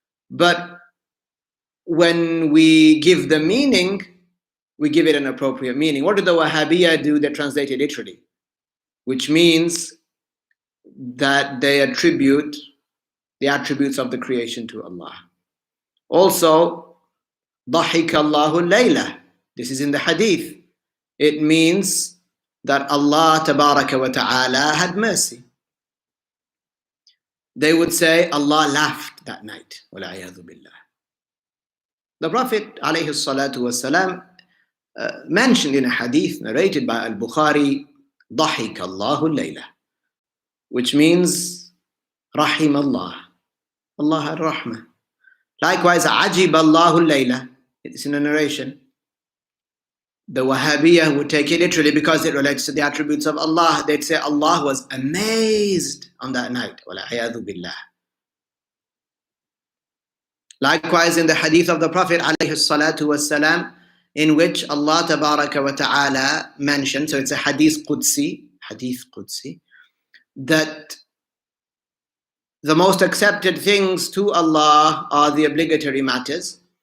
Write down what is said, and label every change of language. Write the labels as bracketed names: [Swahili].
[English] But when we give the meaning, we give it an appropriate meaning. What did the Wahhabiyya do? They translate it literally, which means that they attribute the attributes of the creation to Allah. Also, [Arabic] ضَحِكَ اللَّهُ اللَّيْلَةَ. [English] This is in the hadith. It means that Allah Tabaraka wa Ta'ala had mercy. They would say Allah laughed that night. [Arabic] وَالْعِيَاذُ بِاللَّهِ. [English] The Prophet alayhi salatu wasalam mentioned in a hadith narrated by Al-Bukhari, [Arabic] ضَحِكَ اللَّهُ اللَّيْلَةَ, [English] which means Rahim Allah. Allah had rahmah. Likewise, [Arabic] عَجِبَ اللَّهُ اللَّيْلَةَ. [English] It's in a narration. The Wahhabiyah would take it literally because it relates to the attributes of Allah. They'd say Allah was amazed on that night. [Arabic] وَالْعِيَاذُ بِاللَّهِ. [English] Likewise, in the hadith of the Prophet alayhi salatu wasalam, in which Allah Tabaraka wa Ta'ala mentioned, so it's a hadith Qudsi, that the most accepted things to Allah are the obligatory matters.